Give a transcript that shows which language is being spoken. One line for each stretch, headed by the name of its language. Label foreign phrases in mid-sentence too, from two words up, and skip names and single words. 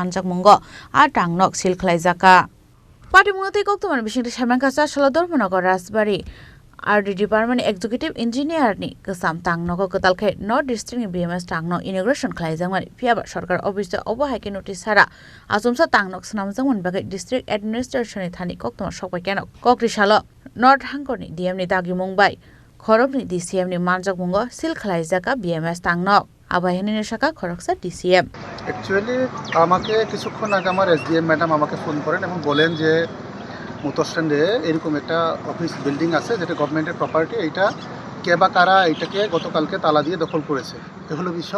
Kok Borok: manjak mungo a tangnok sil khlaijaka Party mungati kok tomar bishingti samanka sa salador monogor Rasbari
English: RD Department Executive Engineer
Kok Borok: ni kesam tangnok ketalkhe North District ni BMS tangnok inauguration khlaijangmani phiaba sarkar office obo haike notice sara asumsa tangnok snamjangmon bagai
English: district administration
Kok Borok: ni thani kok tomar sokbai kenok kok disala North hangkor ni DM ni dagi mungbai khorok ni DCM ni manjak mungo sil khlaijaka BMS tangnok আবাহনী শাখা খরকসা ডিসিএম
Bangla: অ্যাকচুয়ালি আমাকে কিছুক্ষণ আগে আমার
English: SDM madam
Bangla: আমাকে ফোন করেন এবং বলেন যে
English: motor stand
Bangla: এরকম একটা
English: office building
Bangla: আছে যেটা
English: government's property,
Bangla: এইটা কে বা কারা এইটাকে গতকালকে তালা দিয়ে দখল করেছে, এ হলো বিষয়।